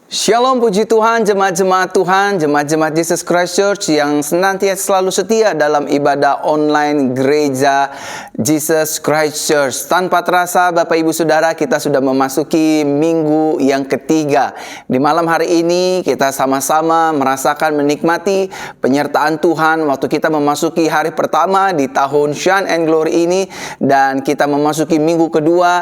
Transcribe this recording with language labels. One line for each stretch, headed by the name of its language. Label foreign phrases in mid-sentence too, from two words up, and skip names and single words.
Indonesian: Shalom, puji Tuhan, jemaat-jemaat Tuhan, jemaat-jemaat Jesus Christ Church yang senantiasa selalu setia dalam ibadah online gereja Jesus Christ Church. Tanpa terasa, Bapak Ibu Saudara, kita sudah memasuki minggu yang ketiga. Di malam hari ini, kita sama-sama merasakan menikmati penyertaan Tuhan waktu kita memasuki hari pertama di tahun Shine and Glory ini, dan kita memasuki minggu kedua.